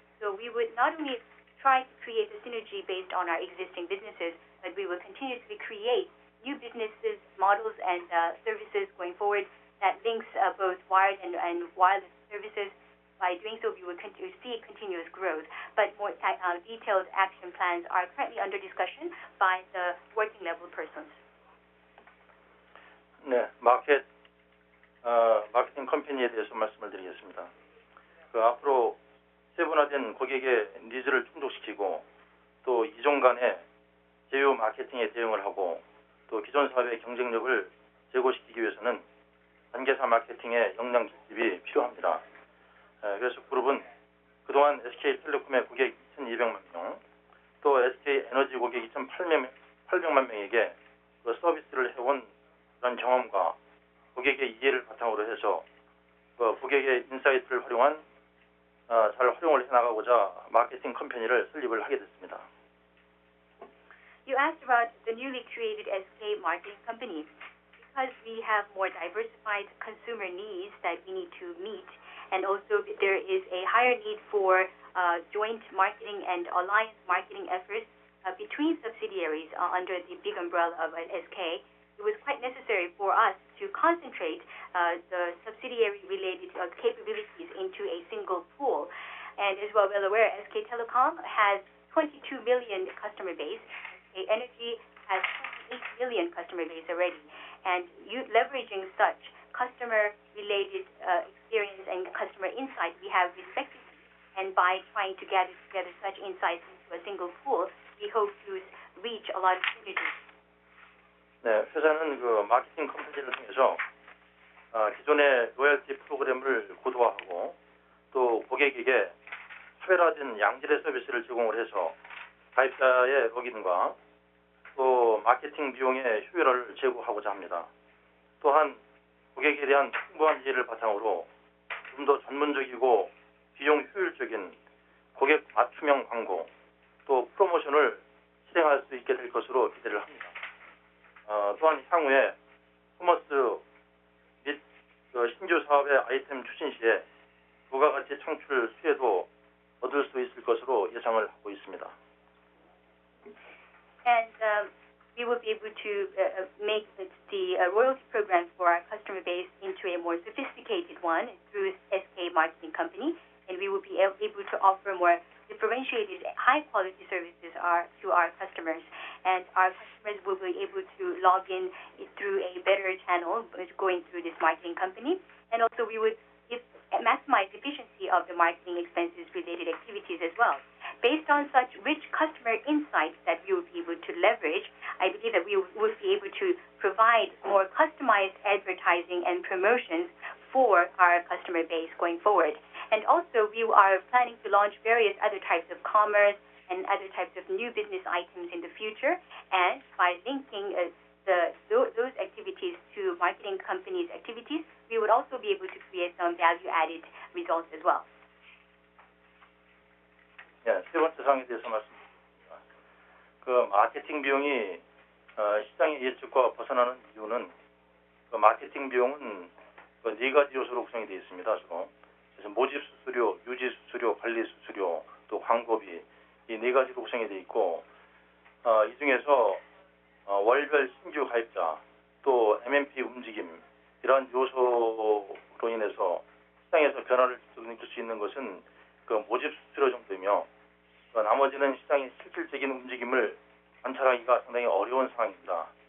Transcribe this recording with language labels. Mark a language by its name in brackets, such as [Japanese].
[English] So we would not only try to create a synergy based on our existing businesses, but we will continuously create new businesses, models, and services going forward that links both wired and wireless services. By doing so, we will see continuous growth. But more detailed action plans are currently under discussion by the working level persons. [Korean] 네, 마케팅 컴퍼니에 대해서 말씀을 드리겠습니다. 앞으로 세분화된 고객의 니즈를 충족시키고 또 이종 간의 제휴 마케팅에 대응을 하고 또 기존 사업의 경쟁력을 제고시키기 위해서는 단계사 마케팅의 역량 결집이 필요합니다. 그래서 그룹은 그동안 SK텔레콤의 고객 2,200만 명, 또 SK에너지 고객 2,800만 명에게 서비스를 해온 그런 경험과 고객의 이해를 바탕으로 해서 고객의 인사이트를 활용한 잘 활용을 해나가고자 마케팅 컴퍼니를 설립을 하게 됐습니다. [English] You asked about the newly created SK Marketing Company. Because we have more diversified consumer needs that we need to meet, and also there is a higher need for joint marketing and alliance marketing efforts between subsidiaries under the big umbrella of SK, it was quite necessary for us to concentrate the subsidiary-related capabilities into a single pool. And as well aware, SK Telecom has 22 million customer base. SK Energy has 28 million customer base already. And leveraging such customer-related experience and customer insight we have respectively, and by trying to gather together such insights into a single pool, we hope to reach a lot of synergies. [Korean] 네, 회사는 마케팅 컴퍼니를 통해서 기존의 로열티 프로그램을 고도화하고 또 고객에게 차별화된 양질의 서비스를 제공을 해서 가입자의 로그인과 또 마케팅 비용의 효율화를 제고하고자 합니다. 또한 고객에 대한 풍부한 이해를 바탕으로 좀 더 전문적이고 비용 효율적인 고객 맞춤형 광고 또 프로모션을 실행할 수 있게 될 것으로 기대를 합니다. 또한 향후에 커머스 및 신규 사업의 아이템 추진 시에 부가가치 창출 수혜도 얻을 수 있을 것으로 예상을 하고 있습니다. [English] And we will be able to make the royalty program for our customer base into a more sophisticated one through SK Marketing Company, and we will be able to offer more differentiated, high-quality services to our customers. And our customers will be able to log in through a better channel going through this marketing company. And also we would maximize efficiency of the marketing expenses related activities as well. based on such rich customer insights that we will be able to leverage, I believe that we will be able to provide more customized advertising and promotions for our customer base going forward. And also, we are planning to launch various other types of commerce and other types of new business items in the future. And by linking those activities to marketing companies' activities, we would also be able to create some value-added results as well. [Korean] 네, 세 번째 사항에 대해서 말씀드리겠습니다. 그 마케팅 비용이 시장의 예측과 벗어나는 이유는 그 마케팅 비용은 그 네 가지 요소로 구성이 되어 있습니다. 주로. 그래서 모집 수수료, 유지 수수료, 관리 수수료, 또 광고비 이 네 가지로 구성이 되어 있고 이 중에서 월별 신규 가입자 또 MMP 움직임 이러한 요소로 인해서 시장에서 변화를 느낄 수 있는 것은 그 모집 수수료 정도이며 나머지는 시장의 실질적인 움직임을 관찰하기가 상당히 어려운 상황입니다.